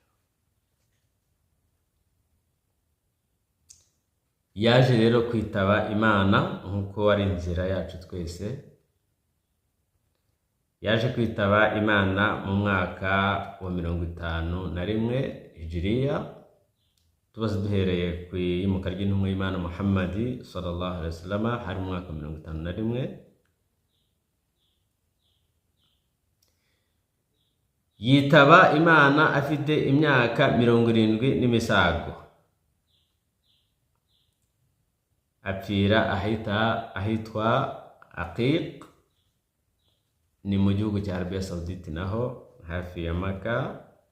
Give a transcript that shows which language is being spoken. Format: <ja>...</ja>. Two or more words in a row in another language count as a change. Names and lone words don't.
<rw>Yaje rero kwitaba Imana nk'uko ari inzira yacu twese. Yaje kwitaba Imana mu mwaka wa 51 Hijriya, tubaze duhereye ku iyimuka ry'intumwa y'Imana Muhammadi</rw> <ar>صلى الله عليه وسلم,</ar> <rw>hari mu mwaka wa 51. Yitaba Imana afite imyaka 70 n'imisago, apfira ahitwa Aqiq, ni mu gihugu cya Arabia Saudite naho hafi ya Maka.</rw>